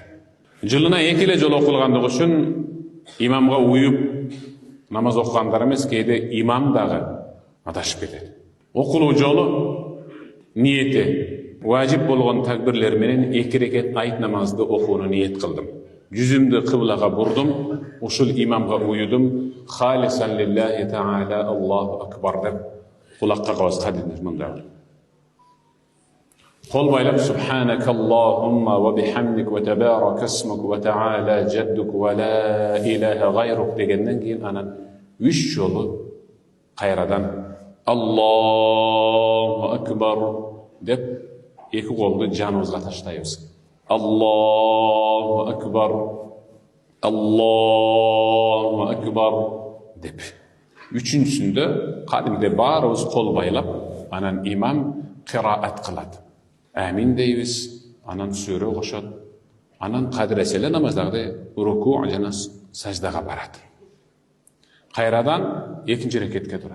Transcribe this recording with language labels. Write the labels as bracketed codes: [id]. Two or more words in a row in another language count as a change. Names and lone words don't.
[ky] Жылына 2 эле жолу окулгандыгы үчүн имамга уюп намаз окугандар эмес, кээде имам дагы адашып кетет. Окулуу жолу ниети важип болгон такбирлер менен 2 рекет айт намазды окууну ниет кылдым. Жүзүмдү кыблага бурдум, ушул имамга уюдум. [ar] خالصا لله تعالى الله أكبر [ky] деп кулакка кабыз кадимдер мындай. Кол байлап [ar] سبحانك اللهم وبحمدك وتبارك اسمك وتعالى جدك ولا إله غيرك [ky] дегенден кийин анан 3 жолу кайрадан [ar] الله أكبر [ky] деп 2 колду жаныбызга таштайбыз. [ar] الله أكبر، الله أكبر деп. [ky] Үчүнчүсүндө кадимде баарыбыз кол байлап, анан имам кыраат кылат. Амин дейбиз, анан сүрө кошот, анан кадиреселе намаздагы руку жана саждага барат. Кайрадан 2 рекетке турат.